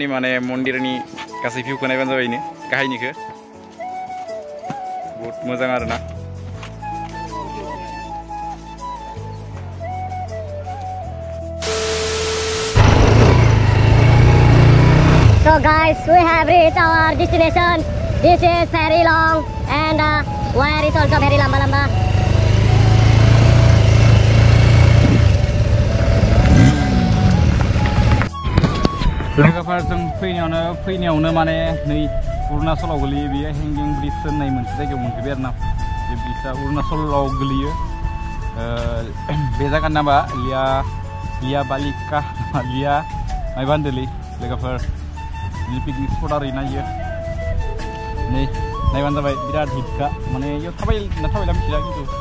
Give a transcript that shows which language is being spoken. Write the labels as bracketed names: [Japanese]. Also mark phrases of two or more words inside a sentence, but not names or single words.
[Bodo] माने मन्दिरनि गासै भिउखौ नायबानो जाबायनो गाहायनिखौ बहुत मोजां आरोना [English] So guys, we have reached our destination. This is very long and wire is also very lamba. [Bodo] लोगोफोर जों फैनायावनो माने नै अरुणाचलाव गोलैयो बेयो हेंगिं ब्रिज होननाय मोनसे जायगायाव मोनफैबाय आरोना बे ब्रिजआ अरुणाचलाव गोलैयो बे जायगानि नामा लिया बालिका लिया मायबा होनदोंलै लोगोफोर [English] picnic spot [Bodo] आरो नायो नै नायबानो जाबाय बिराद हिटखा माने इयाव थाबायला मिथिला खिन्थु